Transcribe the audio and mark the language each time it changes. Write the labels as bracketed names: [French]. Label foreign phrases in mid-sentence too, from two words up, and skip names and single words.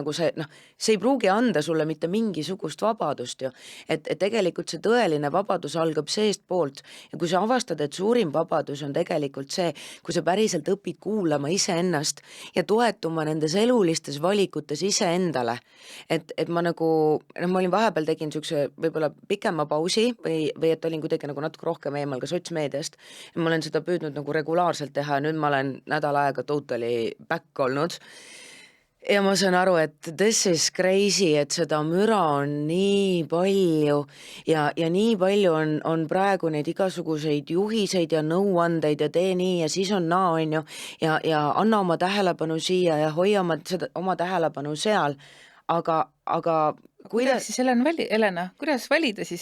[Estonian] nagu see ei pruugi anda sulle mitte mingisugust vabadust ju, et tegelikult see tõeline vabadus algab seest poolt ja kui sa avastad, et suurim vabadus on tegelikult see, kui sa päriselt õpid kuulama iseennast ja toetuma nendes elulistes valikutes iseendale, et ma nagu, ma olin vahepeal tegin niisuguse võib-olla pikema pausi või et olin kuidagi nagu natuke rohkem eemal ka sotsmeediast. Ma olen seda püüdnud nagu regulaarselt teha ja nüüd ma olen nädal aega [English] totally back [Estonian] olnud ja ma saan aru, et [English] this is crazy, [Estonian] et seda müra on nii palju ja nii palju on praegu neid igasuguseid juhiseid ja nõuandeid ja tee nii ja siis on naa, on ju, ja anna oma tähelepanu siia ja hoia oma tähelepanu seal, aga kuidas siis Helena, kuidas valida siis?